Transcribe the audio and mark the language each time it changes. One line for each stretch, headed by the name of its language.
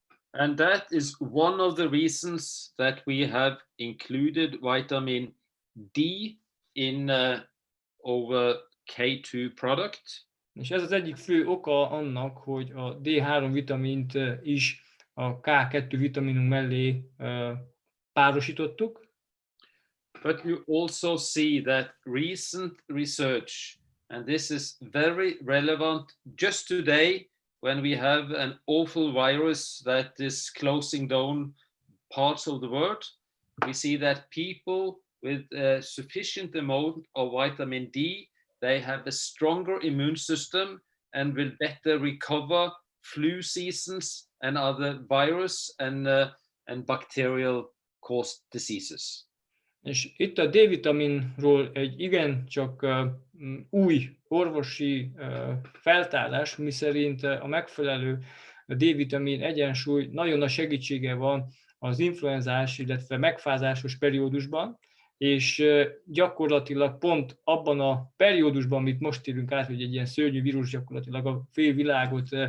English: And that is one of the reasons that we have included vitamin D in our K2 product.
Hungarian: És ez az egyik fő oka annak, hogy a D3 vitamint is a K2 vitaminunk mellé párosítottuk.
English: But you also see that recent research, and this is very relevant just today when we have an awful virus that is closing down parts of the world, we see that people with a sufficient amount of vitamin D, they have a stronger immune system and will better recover flu seasons and other virus and bacterial caused diseases.
Hungarian: És itt a D-vitaminról egy igencsak új orvosi feltárás, miszerint a megfelelő D-vitamin egyensúly nagyon nagy segítsége van az influenzás, illetve megfázásos periódusban, és gyakorlatilag pont abban a periódusban, amit most élünk át, hogy egy ilyen szörnyű vírus gyakorlatilag a fél világot